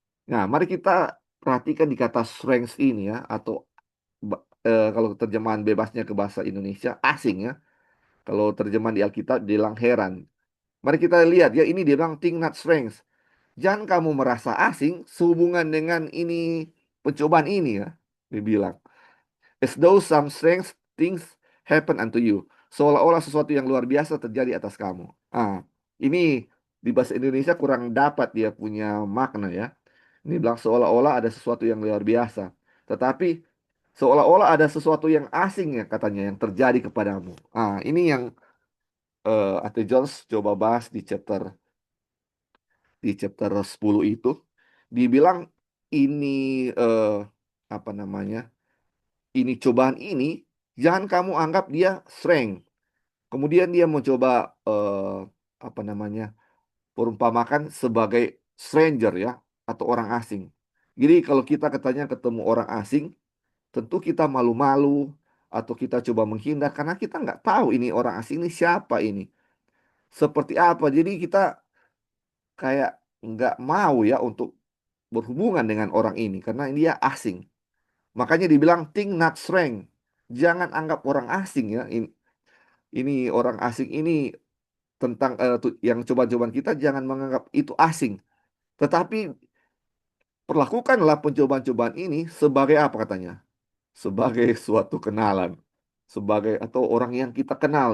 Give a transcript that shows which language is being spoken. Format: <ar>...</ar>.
<id>Nah, mari kita perhatikan di kata strength ini ya, atau kalau terjemahan bebasnya ke bahasa Indonesia asing ya. Kalau terjemahan di Alkitab bilang heran. Mari kita lihat ya, ini dia bilang</id> <en>think not strange.</en> <id>Jangan kamu merasa asing sehubungan dengan ini, pencobaan ini ya. Dia bilang,</id> <en>as though some strange things happen unto you.</en> <id>Seolah-olah sesuatu yang luar biasa terjadi atas kamu. Ah, ini di bahasa Indonesia kurang dapat dia punya makna ya. Ini bilang seolah-olah ada sesuatu yang luar biasa. Tetapi seolah-olah ada sesuatu yang asing ya katanya yang terjadi kepadamu. Ah, ini yang Ate Jones coba bahas di chapter 10 itu. Dibilang ini eh, apa namanya? Ini cobaan ini jangan kamu anggap dia strength. Kemudian dia mencoba apa namanya? Perumpamakan sebagai stranger ya, atau orang asing. Jadi kalau kita katanya ketemu orang asing, tentu kita malu-malu atau kita coba menghindar karena kita nggak tahu ini orang asing ini siapa, ini seperti apa. Jadi kita kayak nggak mau ya untuk berhubungan dengan orang ini karena dia asing. Makanya dibilang</id> <en>think not strength.</en> <id>Jangan anggap orang asing ya. Ini orang asing ini tentang yang cobaan-cobaan kita jangan menganggap itu asing. Tetapi perlakukanlah pencobaan-cobaan ini sebagai apa katanya? Sebagai suatu kenalan. Sebagai atau orang yang kita kenal.</id>